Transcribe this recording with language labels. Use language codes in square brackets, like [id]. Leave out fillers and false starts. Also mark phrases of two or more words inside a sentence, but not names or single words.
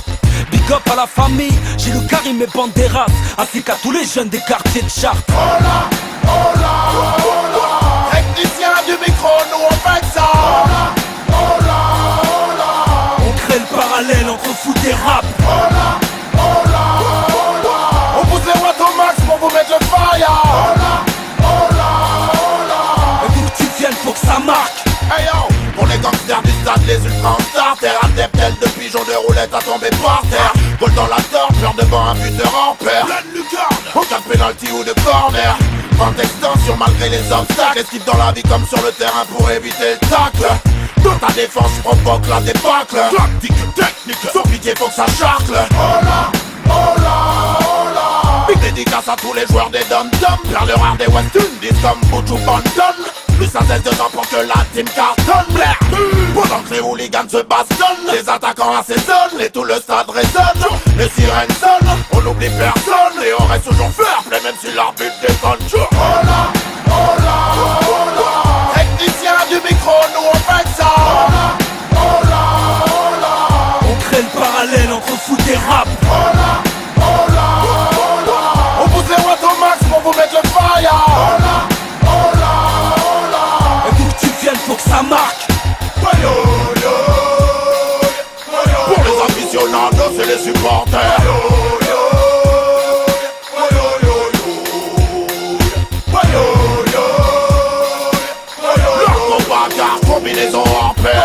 [en] Big up [fr] à la famille, j'ai le Karim et Banderas, ainsi qu'à tous les jeunes des quartiers de Chartres. [es] Hola, hola, hola. [fr] Technicien du micro, nous on fait ça. [es] Hola, hola, hola. [fr] On crée le parallèle entre foot et rap. [es] Hola, hola, hola. [fr] On pousse les watts au max pour vous mettre le fire. [es] Hola, hola, hola. [fr] Et d'où que tu viennes, faut que ça marque. Hey yo, pour les gangsters du stade, les ultras en starter, adeptes de pigeons de roulette à tomber par terre. Goal dans la torche, peur devant un buteur en paire. Pleine lucarne, en cas de penalty ou de corner. Grande extension malgré les obstacles. Esquive dans la vie comme sur le terrain pour éviter le tacle. Dans ta défense provoque la débâcle. Tactique, technique, sans pitié faut que ça charcle. [es] Hola, hola, hola. [fr] Big dédicace à tous les joueurs des dom-dom. Perle rare des West Indies comme Buju Banton. Plus à 16 de temps pour que la team cartonne. Blair, pendant que les hooligans se bastonnent, les attaquants assaisonnent et tout le stade résonne. Les sirènes sonnent, on n'oublie personne et on reste toujours [en] fair play [fr] même si l'arbitre déconne. [es] Hola, hola, hola. [fr] Technicien du micro, nous on fait ça. [es] Hola, hola, hola. [fr] On crée le parallèle entre foot et rap. [es] Hola, hola, hola. [fr] On pousse les watts au max pour vous mettre le fire. [es] Hola, hola, hola. [fr] Et d'où que tu viennes, faut que ça marque. Pour les aficionados et les supporters. L'arco Baka, combinaison en paire.